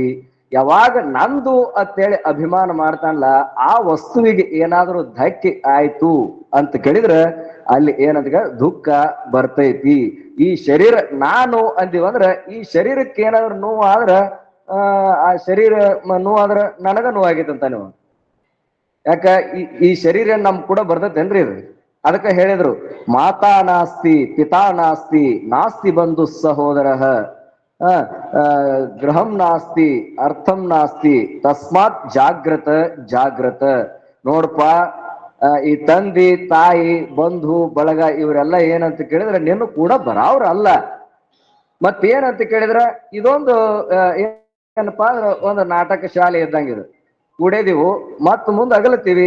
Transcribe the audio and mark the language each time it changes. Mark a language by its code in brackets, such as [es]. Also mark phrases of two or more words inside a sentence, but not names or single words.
[kn] ಯಾವಾಗ ನಂದು ಅಂತೇಳಿ ಅಭಿಮಾನ ಮಾಡ್ತಾನಲ್ಲ, ಆ ವಸ್ತುವಿಗೆ ಏನಾದ್ರೂ ಧಕ್ಕೆ ಆಯ್ತು ಅಂತ ಕೇಳಿದ್ರೆ ಅಲ್ಲಿ ಏನಂತ ಕೇಳಿದ್ರೆ ದುಃಖ ಬರ್ತೈತಿ. ಈ ಶರೀರ ನಾನು ಅಂದಿವಂದ್ರ ಈ ಶರೀರಕ್ಕೆ ಏನಾದ್ರು ನೋವು ಆದ್ರ ಆ ಶರೀರ ನೋವಾದ್ರ ನನಗ ನೋವಾಗೈತಂತ ನೀವು. ಯಾಕ ಈ ಶರೀರ ನಮ್ ಕೂಡ ಬರ್ತೈತೇನ್ರಿ ಇದು? ಅದಕ್ಕೆ ಹೇಳಿದ್ರು, [sa] ಮಾತಾ ನಾಸ್ತಿ ಪಿತಾ ನಾಸ್ತಿ ನಾಸ್ತಿ ಬಂಧು ಸಹೋದರ, ಗೃಹಂ ನಾಸ್ತಿ ಅರ್ಥಂ ನಾಸ್ತಿ ತಸ್ಮಾತ್ ಜಾಗ್ರತ ಜಾಗ್ರತ. [kn] ನೋಡಪ್ಪ, ಈ ತಂದೆ ತಾಯಿ ಬಂಧು ಬಳಗ ಇವರೆಲ್ಲ ಏನಂತ ಕೇಳಿದ್ರೆ ನಿನ್ನ ಕೂಡ ಬರಾವ್ರ ಅಲ್ಲ. ಮತ್ತೇನಂತ ಕೇಳಿದ್ರ ಇದೊಂದು ಏನಪ್ಪಾ ಅಂದ್ರೆ ಒಂದು ನಾಟಕ ಶಾಲೆ ಇದ್ದಂಗಿದು. ಕೂಡೇದಿವು ಮತ್ ಮುಂದೆ ಅಗಲತ್ತೀವಿ.